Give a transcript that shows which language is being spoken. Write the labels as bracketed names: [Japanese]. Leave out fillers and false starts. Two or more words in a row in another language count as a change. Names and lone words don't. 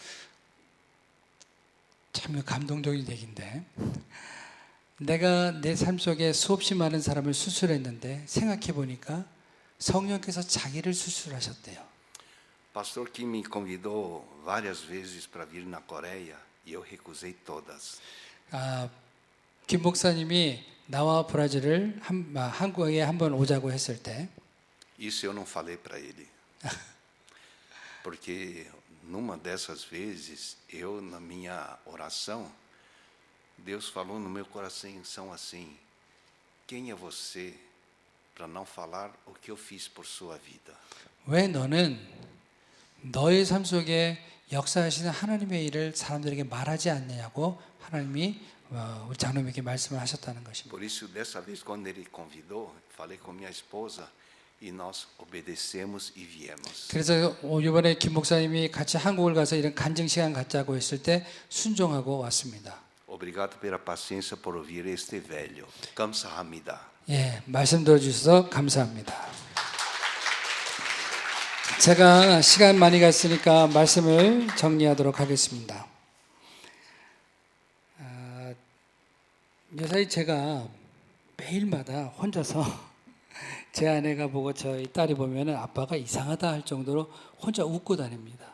[Korean] 참 감동적인 얘기인데 내가 내 삶 속에 수없이 많은 사람을 수술했는데 생각해 보니까 성령께서 자기를 수술하셨대요. [Portuguese] Pastor Kim me convidou várias vezes para vir na Coreia e eu recusei todas. [Korean] 김 목사님이 나와 브라질을 한국에 한번 오자고 했을 때 [Portuguese] Isso eu não falei para ele. Porque numa dessas vezes, eu na minha oração, Deus falou no meu coração assim: quem é você para não falar o que eu fiz por sua vida? [Korean] 왜 너는 너의 삶 속에 역사하시는 하나님의 일을 사람들에게 말하지 않느냐고 하나님이 우리 장로님에게 말씀을 하셨다는 것입니다. [Portuguese] Por isso, dessa vez, quando ele convidou, falei com minha esposa e nós obedecemos e viemos. [Korean] 그래서 이번에 김 목사님이 같이 한국을 가서 이런 간증 시간 갖자고 했을 때 순종하고 왔습니다. [Portuguese] Obrigado pela paciência por ouvir este velho. [Korean] 감사합니다. 예, 말씀 들어주셔서 감사합니다. 제가 시간 많이 갔으니까 말씀을 정리하도록 하겠습니다. 요새 제가 매일마다 혼자서 제 아내가 보고 저희 딸이 보면은 아빠가 이상하다 할 정도로 혼자 웃고 다닙니다.